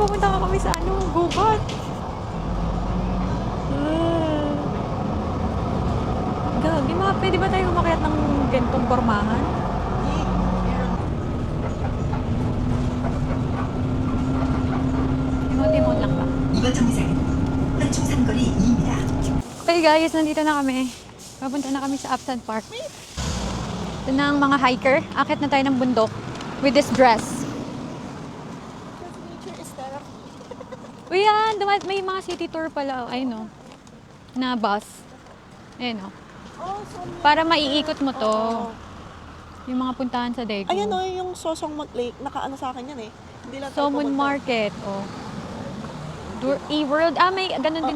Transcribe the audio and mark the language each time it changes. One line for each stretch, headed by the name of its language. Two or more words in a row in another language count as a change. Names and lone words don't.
Filipino: Pumunta ka kami sa gubat. Gagi, pwede ba tayo umakyat ng gantong pormahan? Demon lang ba?
Korean: 이번 정류장은 한충산거리 2입니다.
English: Okay guys,
Filipino: nandito na kami. Papunta na kami sa Epson Park. Ito na ang mga hiker. Akit na tayo ng bundok
English: with this dress. Nature is therapy.
Filipino: Uy yan, may mga city tour pala. Ayun o. Na bus. Ayun o.
English: Oh, so
Filipino: Para maiikot mo to. Yung mga puntahan sa Daegu. Ayan o, yung Sosongmot Lake, nakaano sa akin yan eh. Hindi lang tayo Somon pumunta. Market, oh. E-World. Ah, may ganun din